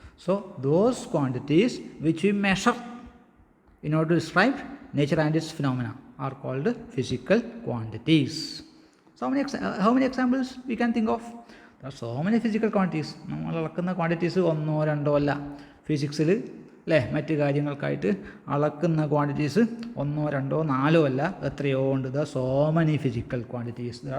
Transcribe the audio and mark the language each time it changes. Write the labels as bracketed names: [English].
[English] So those quantities which we measure in order to describe nature and its phenomena are called physical quantities. How many examples we can think of? There are so many physical quantities. [Malayalam] നമ്മൾ അളക്കുന്ന quantities 1 2 അല്ല. ഫിസിക്സിൽ അല്ലേ, മറ്റ് കാര്യങ്ങൾക്കായിട്ട് അളക്കുന്ന quantities 1 2 4 അല്ല, എത്രയോ ഉണ്ട്. [English] There are so many physical quantities.